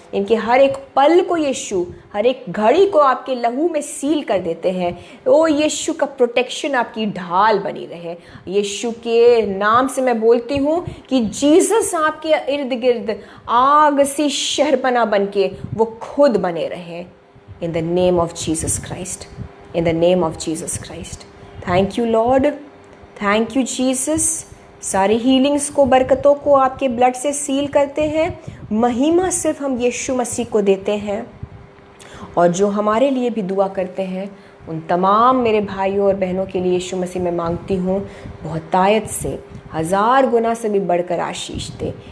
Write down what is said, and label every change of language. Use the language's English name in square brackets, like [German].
[Hindi] इनके हर एक पल को यीशु, हर एक घड़ी को आपके लहू में सील कर देते हैं। ओ यीशु का प्रोटेक्शन आपकी ढाल बनी रहे। यीशु के नाम से मैं बोलती हूँ कि जीसस आपके इर्द गिर्द आग सी शहरपना बन के वो खुद बने रहे। [English] In the name of Jesus Christ. In the name of Jesus Christ. Thank you Lord. Thank you Jesus. [Hindi] सारी हीलिंग्स को, बरकतों को आपके ब्लड से सील करते हैं। महिमा सिर्फ हम यीशु मसीह को देते हैं। और जो हमारे लिए भी दुआ करते हैं, उन तमाम मेरे भाइयों और बहनों के लिए यीशु मसीह मैं मांगती हूँ बहुतायत से, 1000 गुना से भी बढ़कर आशीष दे।